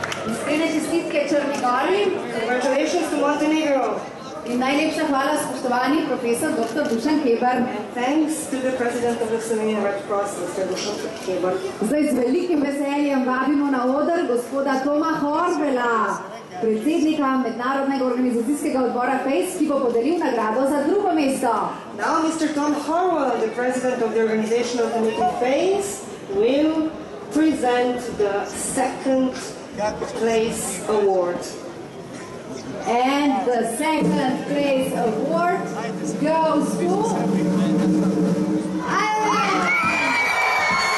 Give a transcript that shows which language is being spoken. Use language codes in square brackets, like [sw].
[sl] Iskrene čestitke Črni Gori. [en] Congratulations to Montenegro. [sl] In najlepša hvala, spoštovani profesor dr. Dušan Keber. [en] Thanks to the President of the Slovenian Red Cross, Mr. Dušan Keber. [sl] Zdaj z velikim veseljem vabimo na oder gospoda Toma Horbela, predsednika Mednarodnega organizacijskega odbora FACE, ki bo podelil nagrado za drugo mesto. [en] Now Mr. Tom Harwell, the President of the Organization of the Meeting FACE, will present the second place award. And the second place award goes to Ireland!